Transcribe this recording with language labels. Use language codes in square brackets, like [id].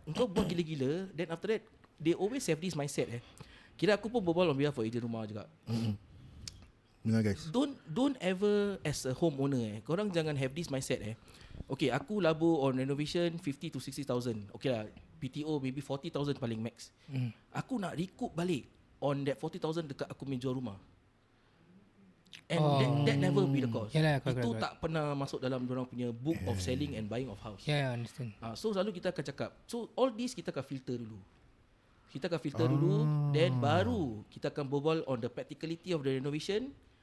[ms] Engkau buat gila-gila, [en] then after that they always have this mindset. [ms] Kira aku pun berbual [en] on behalf for [ms] ejen rumah juga. Dengar guys. [en] Don't ever as a homeowner [ms] korang jangan [en] have this mindset Okay, [ms] aku labur [en] on renovation 50 to 60,000. [ms] Okay lah, BTO maybe 40,000 paling max. Aku nak recoup balik [en] on that 40,000 [ms] dekat aku menjual rumah. [en] And that never be the cause. [ms] Yalah, Itu [en] correct. [ms] tak pernah masuk dalam dorang punya [en] book of selling and buying of house. Yeah, I understand. So [ms] selalu kita akan cakap, [en] so all this [ms] kita akan [en] filter dulu. Then [ms] baru kita akan berbual [en] on the practicality of the renovation.